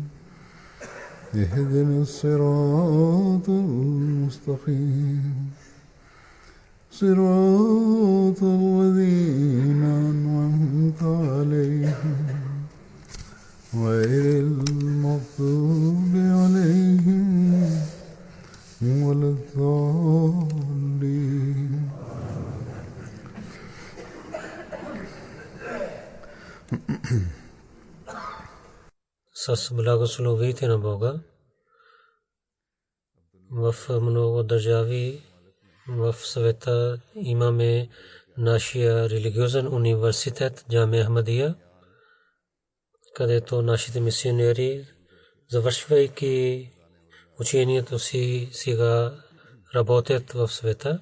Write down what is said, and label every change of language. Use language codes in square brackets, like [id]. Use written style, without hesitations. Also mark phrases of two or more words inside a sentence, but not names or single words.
[ar] اهدنا الصراط المستقيم صراط الذين أنعمت عليهم غير المغضوب عليهم ولا الضالين. [bg] С благословите на Бога в много държави в света имаме нашия религиозен университет Джамия Ахмадия, където нашите мисионери, завършвайки учението си, сега работят в света.